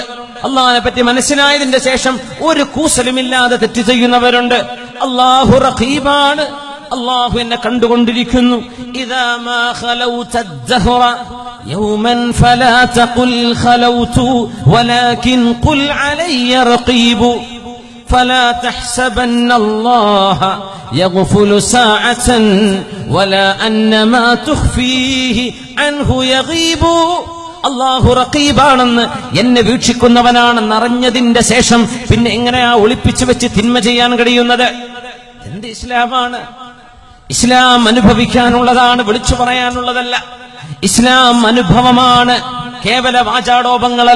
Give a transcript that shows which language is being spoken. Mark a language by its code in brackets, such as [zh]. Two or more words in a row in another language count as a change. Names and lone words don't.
[ml] അള്ളാഹിനെ പറ്റി മനസ്സിലായതിന്റെ ശേഷം ഒരു കൂസലുമില്ലാതെ തെറ്റ് ചെയ്യുന്നവരുണ്ട്. അല്ലാഹു റഖീബാണ്, അല്ലാഹു എന്നെ കണ്ടുകൊണ്ടിരിക്കുന്നു. [ar] إذا ما خلوت الدهر يوما فلا تقل خلوت ولكن قل علي رقيب فلا تحسبن الله يغفل ساعة ولا أن ما تخفيه عنه يغيب. [ml] അല്ലാഹു റഖീബാണെന്ന്, എന്നെ വീക്ഷിക്കുന്നവനാണെന്ന് അറിഞ്ഞതിന്റെ ശേഷം പിന്നെ എങ്ങനെയാ ഒളിപ്പിച്ചു വെച്ച് തിന്മ ചെയ്യാൻ കഴിയുന്നത്? എന്ത് ഇസ്ലാമാണ്? ഇസ്ലാം അനുഭവിക്കാനുള്ളതാണ്, വിളിച്ചു പറയാനുള്ളതല്ല. ഇസ്ലാം അനുഭവമാണ്, കേവല വാചാടോപങ്ങളല്ല.